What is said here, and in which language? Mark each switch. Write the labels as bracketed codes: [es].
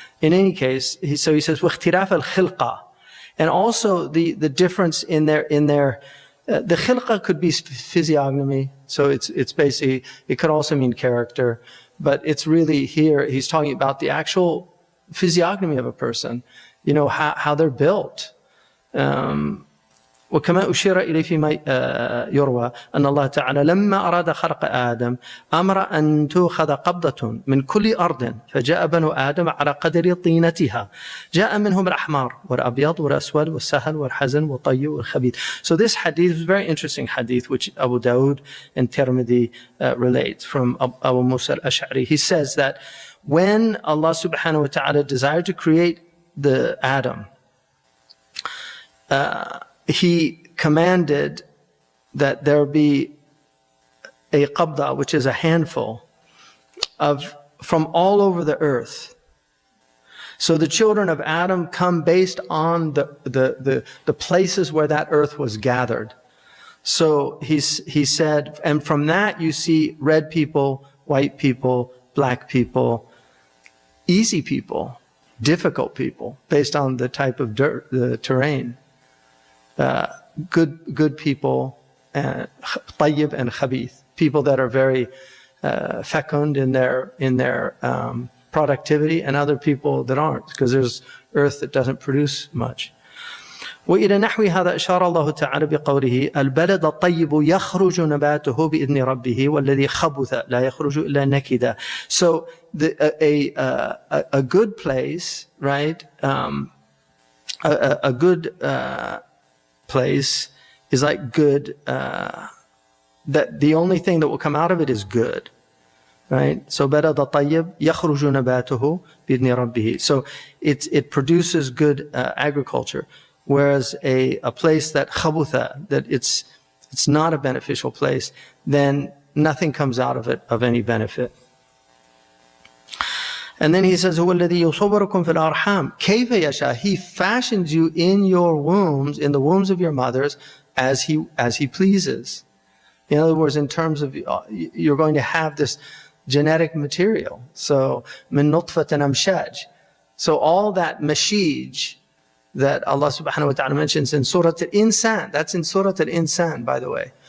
[en] In any case, he says, وَاخْتِرَافَ الْخِلْقَةِ, and also the difference in their the khilqa could be physiognomy, so it's basically, it could also mean character, but it's really here, he's talking about the actual physiognomy of a person, how they're built. [ar] وكما أشير إليه فيما يروى أن الله تعالى لما أراد خلق آدم أمر أن تؤخذ قبضة من كل أرض فجاء بنو آدم على قدر طينتها جاء منهم الأحمر والأبيض والأسود والسهل والحزن والطيب والخبيث. [en] So this hadith is a very interesting hadith which Abu Dawud and Tirmidhi relate from Abu Musa al-Ash'ari. He says that when Allah subhanahu wa ta'ala desired to create the Adam, He commanded that there be a qabda, which is a handful from all over the earth. So the children of Adam come based on the places where that earth was gathered. So he said, and from that you see red people, white people, black people, easy people, difficult people, based on the type of dirt, the terrain. Good people, tayyib and khabith, people that are very fecund in their productivity, and other people that aren't, because there's earth that doesn't produce much. [ar] وإلى نحو هذا أشار الله تعالى بقوله البلد الطيب يخرج نباته بإذن ربه والذي خبث لا يخرج إلا نكدا. [en] So a good place, right? A good place is like good, that the only thing that will come out of it is good, right? So [ar] بلد الطيب يخرج نباته بإذن ربه. [en] So it produces good agriculture. Whereas a place that khabutha, that it's not a beneficial place, then nothing comes out of it of any benefit. And then he says, [ar] هو الذي يصوركم في الأرحام كيف يشاء. [en] He fashions you in your wombs, in the wombs of your mothers, as he pleases. In other words, in terms of, you're going to have this genetic material. So min nutfatin amshaj. So all that mashij that Allah subhanahu wa ta'ala mentions in Surah Al-Insan, that's in Surah Al-Insan, by the way.